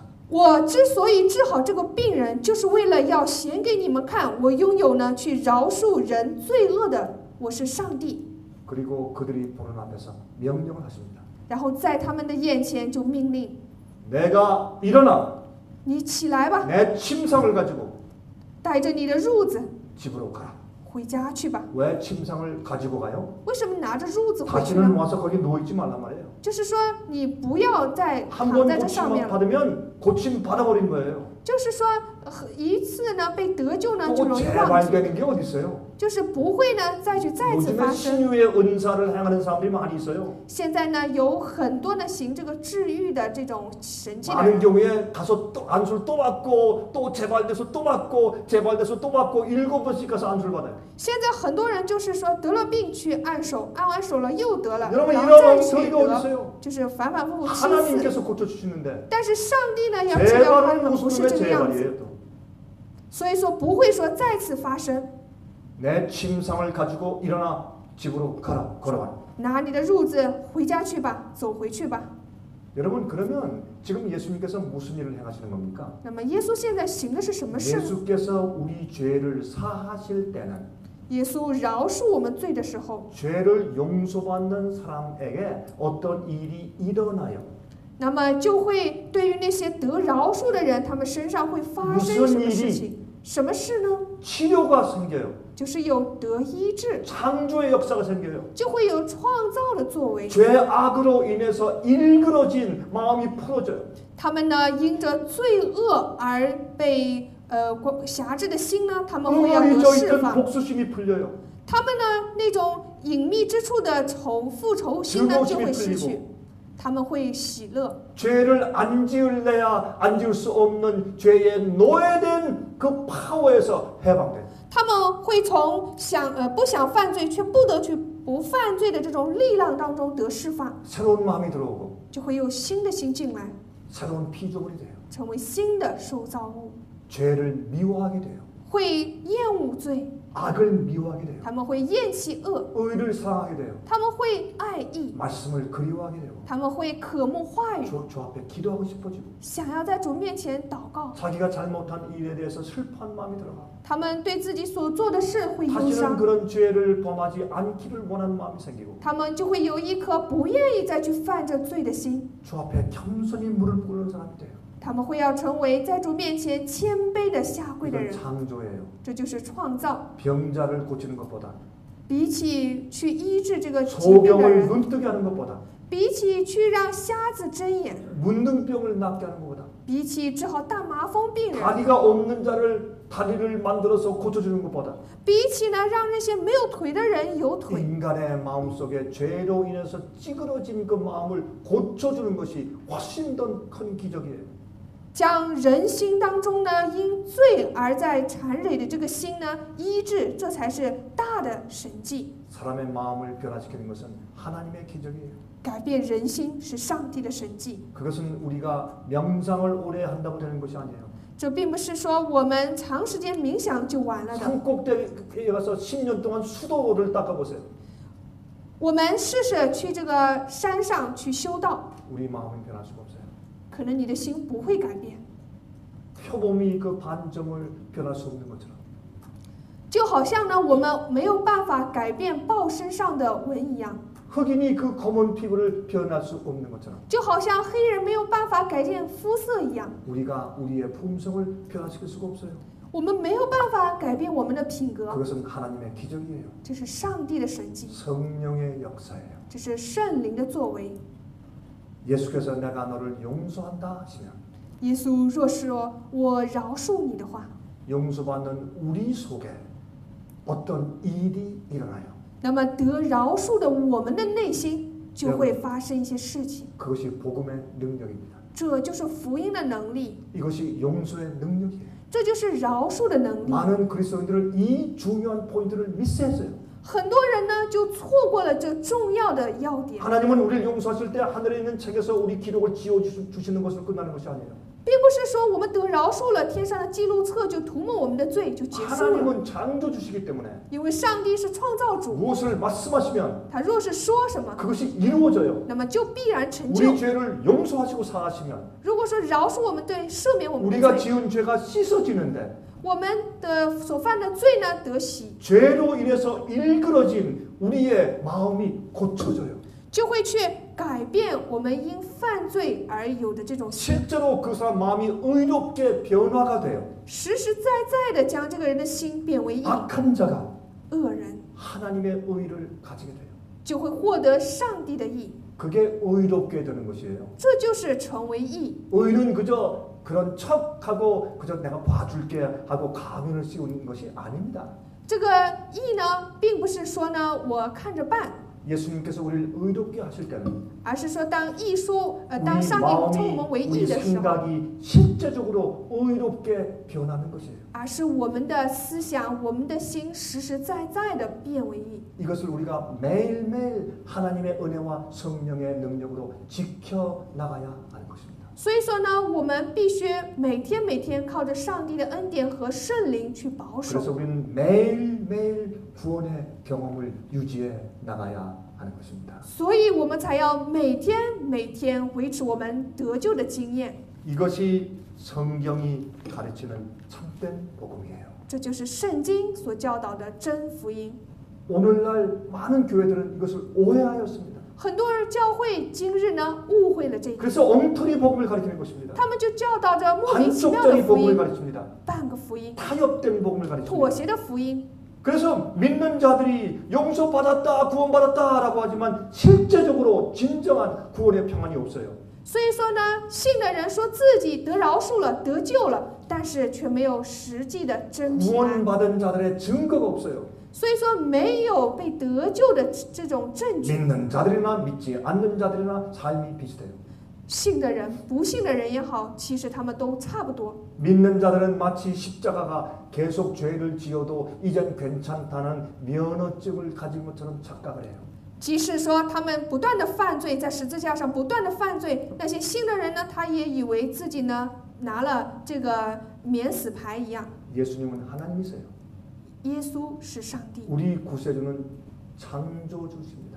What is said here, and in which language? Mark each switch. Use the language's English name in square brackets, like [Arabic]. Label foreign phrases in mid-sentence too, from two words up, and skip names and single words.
[Chinese] 我之所以治好这个病人，就是为了要显给你们看，我拥有呢去饶恕人罪恶的，我是上帝。 [Korean] 그리고 그들이 보는 앞에서 명령을 하십니다. [Chinese] 然后在他们的眼前就命令 [Korean] 내가 일어나 [Chinese] 你起来吧， [Korean] 내 침상을 가지고 [Chinese] 带着你的褥子 [Korean] 집으로 가라. [Chinese] 回家去吧。 [Korean] 왜 침상을 가지고 가요? [Chinese] 为什么拿着褥子回去 [Korean] 다시는 [Chinese] 呢？ [Korean] 와서 거기 누워있지 말란 말이에요. [Chinese] 就是说你不要再 [Korean] 한 [Chinese] 躺 [Korean] 번 [Chinese] 在这上 [Korean] 고침 [Chinese] 面了。 [Korean] 받으면 고침 받아버린 거예요. [Chinese] 就是说一次呢被得救呢就 [Korean] 또 [Chinese] 容易忘记， [Korean] 재발되는 게 어디 있어요? [Chinese] 就是不会呢再次 [Korean] 요즘에 [Chinese] 发生。 [Korean] 신유의 은사를 행하는 사람들이 많이 있어요. [Chinese] 现在呢有很多呢行这个治愈的这种神迹的 [Korean] 많은 [Chinese] 人， [Korean] 경우에 가서 또 안수를 또 받고 또 재발돼서 또 받고 재발돼서 또 받고 7번씩 가서 안수를 받아요. [Chinese] 现在很多人就是说得了病去按手，按完手了又得了， [Korean] 여러분 [Chinese] 然后再 [Korean] 이런 [Chinese] 去 [Korean] 소리가 어디 [Chinese] 得， [Korean] 있어요? [Chinese] 就是反反复复7次。 [Korean] 하나님께서 고쳐주시는데 [Chinese] 但是上帝呢要治疗他 [Korean] 재발은 [Chinese] 们不是 [Korean] 무슨 [Chinese] 这个样子， [Korean] 재발이에요 또. [Chinese] 所以说不会说再次发生。 [Korean] 내 침상을 가지고 일어나 집으로 가라 걸어가라. [Chinese] 拿你的褥子回家去吧，走回去吧。 [Korean] 여러분 그러면 지금 예수님께서 무슨 일을 행하시는 겁니까? [Chinese] 那么耶稣现在行的是什么事呢？ [Korean] 예수께서 우리 죄를 사하실 때는 [Chinese] 耶稣饶恕我们罪的时候， [Korean] 죄를 용서받는 사람에게 어떤 일이 일어나요. [Chinese] 那么就会对于那些得饶恕的人，他们身上会发生什么事情？什么事呢？ [Korean] 치료가 생겨요. [Chinese] 就是有得医治， [Korean] 창조의 역사가 생겨요. [Chinese] 就会有创造的作为。 [Korean] 죄악으로 인해서 일그러진 마음이 풀어져요. [Chinese] 他们呢，因着罪恶而被辖制的心呢，他们会要得 [Korean] 응어리져 [Chinese] 释 [Korean] 있던 [Chinese] 放。 [Korean] 복수심이 풀려요. [Chinese] 他们呢，那种隐秘之处的复仇心呢，就会失去。他们会喜乐。 [Korean] 죄를 안 지을래야 안 지을 수 없는 죄에 노예된 그 파워에서 해방돼요. [Chinese] 他们会从不想犯罪却不得去不犯罪的这种力量当中得释放， [Korean] 새로운 마음이 들어오고 [Chinese] 就会有新的心进来， [Korean] 새로운 피조물이 돼요. [Chinese] 成为新的受造物， [Korean] 죄를 미워하게 돼요. [Chinese] 会厌恶罪， [Korean] 악을 미워하게 돼요. [Chinese] 他们会厌弃恶， [Korean] 의를 사랑하게 돼요. [Chinese] 他们会爱义， [Korean] 말씀을 그리워하게 되고 [Chinese] 他们会渴慕话语， [Korean] 주 앞에 기도하고 싶어지고 [Chinese] 想要在主面前祷告。 [Korean] 자기가 잘못한 일에 대해서 슬퍼한 마음이 들어가 [Chinese] 他们对自己所做的事会忧 [Korean] 다시는 [Chinese] 伤， [Korean] 그런 죄를 범하지 않기를 원하는 마음이 생기고 [Chinese] 他们就会有一颗不愿意再去犯这罪的心， [Korean] 주 앞에 겸손히 무릎 꿇는 사람이 돼요. [Chinese] 他们会要成为在主面前谦卑的下跪的 [Korean] 이건 [Chinese] 人。 [Korean] 창조예요. [Chinese] 这就是创造。 [Korean] 병자를 고치는 것보다 [Chinese] 比起去医治这个疾病的 [Korean] 소경을 [Chinese] 人， [Korean] 눈뜨게 하는 것보다 [Chinese] 比起去让瞎子睁眼， [Korean] 문둥병을 낫게 하는 것보다 [Chinese] 比起治好大麻风病人， [Korean] 다리가 없는 자를 다리를 만들어서 고쳐주는 것보다 [Chinese] 比起呢让那些没有腿的人有腿， [Korean] 인간의 마음속에 죄로 인해서 찌그러진 그 마음을 고쳐주는 것이 훨씬 더 큰 기적이에요. [Chinese] 将人心当中呢因罪而在缠累的这个心呢医治，这才是大的神迹。 [Korean] 사람의 마음을 변화시키는 것은 하나님의 기적이에요. [Chinese] 改变人心是上帝的神迹， [Korean] 그것은 우리가 명상을 오래 한다고 되는 것이 아니에요. [Chinese] 这并不是说我们长时间冥想就完了的。 [Korean] 산꼭대기에 가서 10년 동안 수도를 닦아보세요. [Chinese] 我们试试去这个山上去修道， [Korean] 우리 마음은 변할 수가 없어요. [Chinese] 可能你的心不会改变。 [Korean] 표범이 그 반점을 변할 수 없는 것처럼 [Chinese] 就好像呢，我们没有办法改变豹身上的纹一样， [Korean] 흑인이 그 검은 피부를 변할 수 없는 것처럼 [Chinese] 就好像黑人没有办法改变肤色一样， [Korean] 우리가 우리의 품성을 변화시킬 수가 없어요. [Chinese] 我们没有办法改变我们的品格， [Korean] 그것은 하나님의 기적이에요. [Chinese] 这是上帝的神迹， [Korean] 성령의 역사예요. [Chinese] 这是圣灵的作为。 [Korean] 예수께서 내가 너를 용서한다 하시면 [Chinese] 耶稣若是说我饶恕你的话， [Korean] 용서받는 우리 속에 어떤 일이 일어나요. [Chinese] 那么得饶恕的我们的内心就会发生一些事情， [Korean] 그것이 복음의 능력입니다. [Chinese] 这就是福音的能力， [Korean] 이것이 용서의 능력이에요. [Chinese] 这就是饶恕的能力。 [Korean] 많은 그리스도인들은 이 중요한 포인트를 미스했어요. [Chinese] 很多人呢就错过了这重要的要点， [Korean] 하나님은 우리를 용서하실 때 하늘에 있는 책에서 우리 기록을 지워주시는 것으로 끝나는 것이 아니에요. [Chinese] 并不是说我们得饶恕了，天上的记录册就涂抹我们的罪就结束了。 [Korean] 하나님은 창조주시기 때문에 [Chinese] 因为上帝是创造主， [Korean] 무엇을 말씀하시면 [Chinese] 他若是说什么， [Korean] 그것이 이루어져요. [Chinese] 那么就必然成就。 [Korean] 우리 죄를 용서하시고 사하시면 [Chinese] 如果说饶恕我们罪，赦免我们的 [Korean] 우리가 [Chinese] 罪， [Korean] 지은 죄가 씻어지는데 [Chinese] 我们的所犯的罪呢得洗， [Korean] 죄로 인해서 일그러진 우리의 마음이 고쳐져요. [Chinese] 就会去改变我们因犯罪而有的这种心， [Korean] 실제로 그 사람 마음이 의롭게 변화가 돼요. [Chinese] 实实在在的将这个人的心变为义。 [Korean] 악한 자가 [Chinese] 恶人 [Korean] 하나님의 의를 가지게 돼요. [Chinese] 就会获得上帝的义， [Korean] 그게 의롭게 되는 것이에요. [Chinese] 这就是成为义。 [Korean] 의는 그저 그런 척하고 그저 내가 봐줄게 하고 가면을 씌우는 것이 아닙니다. [Chinese] 这个义呢，并不是说呢我看着办， [Korean] 예수님께서 우리를 의롭게 하실 때는 [Chinese] 而是说当义说，当 [Korean] 우리 [Chinese] 上帝称我们为 [Korean] 마음이 [Chinese] 义 [Korean] 우리 [Chinese] 的时候， [Korean] 생각이 실제적으로 의롭게 변하는 것이에요. [Chinese] 而是我们的思想、我们的心实实在在的变为义。 [Korean] 이것을 우리가 매일매일 하나님의 은혜와 성령의 능력으로 지켜나가야 하는 것입니다. [Chinese] 所以说呢，我们必须每天靠着上帝的恩典和圣灵去保 [Korean] 그래서 [Chinese] 守。 [Korean] 우리는 매일매일 구원의 경험을 유지해 나가야 하는 것입니다. [Chinese] 所以我们才要每天维持我们得救的经验。 [Korean] 이것이 성경이 가르치는 참된 복음이에요. [Chinese] 这就是圣经所教导的真福音。 [Korean] 오늘날 많은 교회들은 이것을 오해하였습니다. [Chinese] 很多人教会今日呢误会了这一点， [Korean] 그래서 엉터리 복음을 가르치는 것입니다. [Chinese] 他们就教导着莫名其妙的 [Korean] 한쪽짜리 [Chinese] 福 [Korean] 복음을 [Chinese] 音， [Korean] 가르칩니다. [Chinese] 半个福音， [Korean] 타협된 복음을 [Chinese] 妥 [Korean] 가르칩니다. [Chinese] 协的福音。 [Korean] 그래서 믿는 자들이 용서받았다, 구원받았다라고 하지만 실제적으로 진정한 구원의 평안이 없어요. [Chinese] 所以说呢，信的人说自己得饶恕了、得救了，但是却没有实际的真平安。 [Korean] 구원받은 자들의 증거가 없어요. [Chinese] 所以说，没有被得救的这种证据。 [Korean] 믿는 자들이나 믿지 않는 자들이나 삶이 비슷해요. [Chinese] 信的人、不信的人也好，其实他们都差不多。 [Korean] 믿는 자들은 마치 십자가가 계속 죄를 지어도 이젠 괜찮다는 면허증을 가진 것처럼 착각을 해요. [Chinese] 即使说他们不断的犯罪，在十字架上不断的犯罪，那些信的人呢，他也以为自己呢拿了这个免死牌一样。 [Korean] 예수님은 하나님이세요. [Chinese] 耶稣是上帝， [Korean] 우리 구세주는 창조주십니다.